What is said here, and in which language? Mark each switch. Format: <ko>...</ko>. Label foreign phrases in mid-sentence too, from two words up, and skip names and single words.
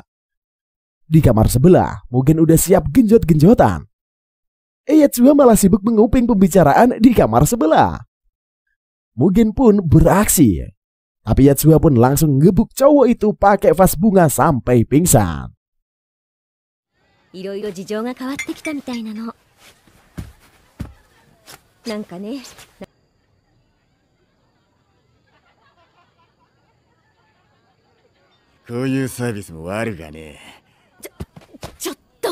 <id>Di kamar sebelah, Mugen udah siap genjot-genjotan. Yatsuha malah sibuk menguping pembicaraan di kamar sebelah. Mugen pun beraksi. Tapi Yatsuha pun langsung ngebuk cowok itu pakai vas bunga sampai pingsan.</id> <ja>いろいろ事情が変わってきたみたいなの。なんかね。こういうサービスも悪がね。ちょっと。</ja>